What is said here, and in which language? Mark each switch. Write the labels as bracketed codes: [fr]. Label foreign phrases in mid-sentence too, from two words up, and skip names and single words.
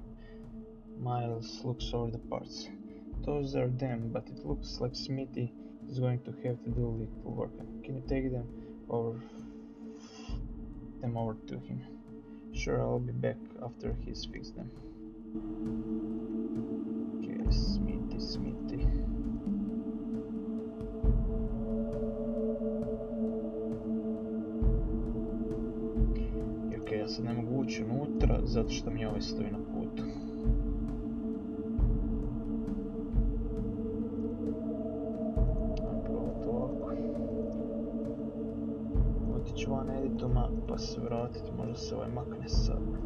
[en] Miles looks over the parts. Those are them, but it looks like Smithy is going to have to do a little work. Can you take them over to him? Sure, I'll be back after he's fixed them. Okay, Smithy. [hr] Ok, ja sad ne mogu ući unutra zato što mi ovaj stoji na putu. Otiću van Edituma pa se vratiti, možda se ovaj makne sad.